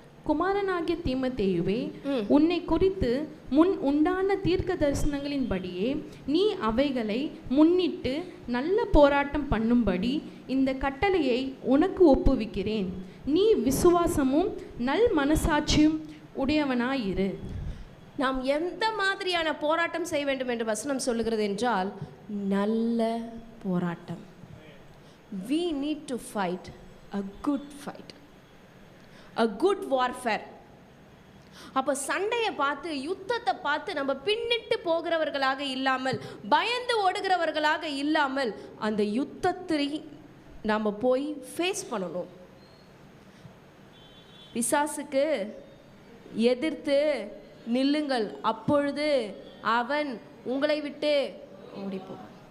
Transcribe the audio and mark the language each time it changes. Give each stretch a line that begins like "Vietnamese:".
Tamil: குமாரனாகிய தீமோத்தேயுவே, உன்னை குறித்து முன் உண்டான தீர்க்க தரிசனங்களின்படியே நீ அவைகளை முன்னிட்டு நல்ல போராட்டம் பண்ணும்படி இந்த கட்டளையை உனக்கு ஒப்புவிக்கிறேன். நீ விசுவாசமும் நல் மனசாட்சியும் உடையவனாயிரு. நாம் எந்த மாதிரியான போராட்டம் செய்ய வேண்டும் என்று வசனம் சொல்லுகிறது என்றால், நல்ல போராட்டம்.
English: We need to fight a good fight, a good warfare.
Tamil: அப்போ சண்டையை பார்த்து, யுத்தத்தை பார்த்து நம்ம பின்னிட்டு போகிறவர்களாக இல்லாமல், பயந்து ஓடுகிறவர்களாக இல்லாமல், அந்த யுத்தத்தை நாம் போய் ஃபேஸ் பண்ணணும். பிசாசுக்கு எதிர்த்து நில்லுங்கள், அப்பொழுது அவன் உங்களை விட்டு ஓடிப்போம்.